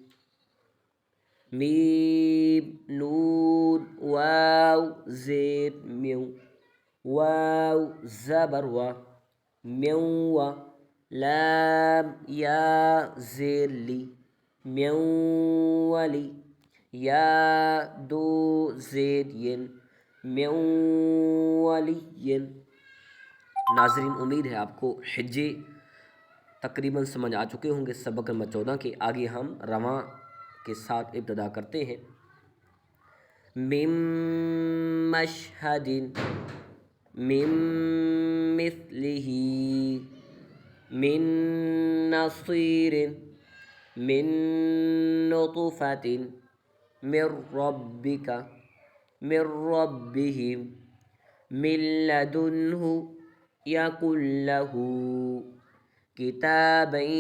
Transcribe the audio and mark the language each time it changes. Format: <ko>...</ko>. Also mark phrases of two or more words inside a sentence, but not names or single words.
<ur>میم، نون، واو زید میو، واو زبر و، میو، لام یا زیر لی، میولی، یا دو زید ین، میولین۔ ناظرین، امید ہے آپ کو حجے تقریباً سمجھ آ چکے ہوں گے سبق نمبر 14 کے۔ آگے ہم رواں کے ساتھ ابتدا کرتے ہیں۔</ur> <ar>من مشہد، من مثلہ، من نصیر، من نطفة، من ربک، من ربهم، من لدنہ، يكن له كتابا</ar>